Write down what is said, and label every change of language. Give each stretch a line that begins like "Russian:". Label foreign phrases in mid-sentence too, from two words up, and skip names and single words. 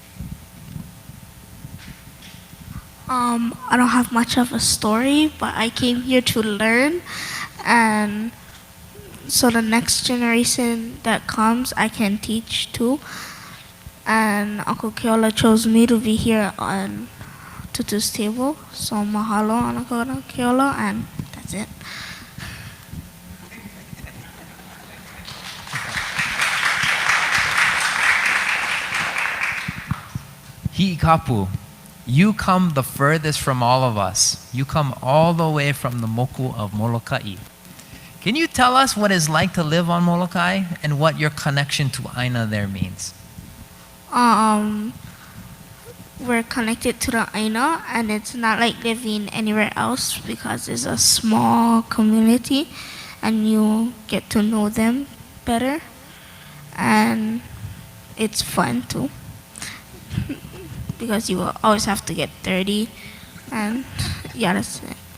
English: I don't have much of a story, but I came here to learn, and so the next generation that comes, I can teach too. And Uncle Keola chose me to be here on Tutu's table, so mahalo, Uncle Keola, and that's it. Hiʻikapu, you come the furthest from all of us. You come all the way from the moku of Molokai. Can you tell us what it's like to live on Molokai and what your connection to Aina there means? We're connected to the Aina, and it's not like living anywhere else because it's a small community and you get to know them better, and it's fun too because you will always have to get dirty, and yeah, that's it.